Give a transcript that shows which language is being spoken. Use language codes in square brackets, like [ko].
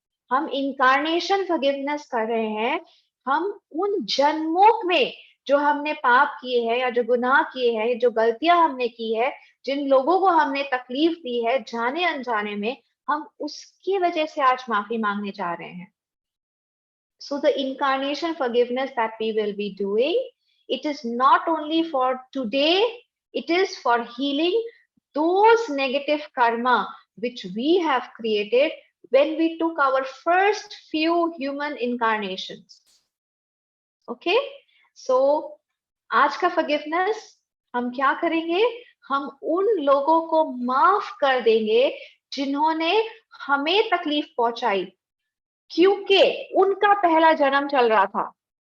[hi] हम incarnation forgiveness कर रहे हैं। हम उन जन्मों में जो हमने पाप किए हैं या जो गुनाह किए हैं, जो गलतियां हमने की है, जिन लोगों को हमने तकलीफ दी है जाने अनजाने में, हम उसकी वजह से आज माफी मांगने जा रहे हैं। [en] So the incarnation forgiveness that we will be doing, it is not only for today, it is for healing those negative karma which we have created when we took our first few human incarnations. Okay, so [hi] आज का forgiveness हम क्या करेंगे, हम उन लोगों को माफ कर देंगे जिन्होंने हमें तकलीफ पहुंचाई, क्योंकि उनका पहला जन्म चल रहा था।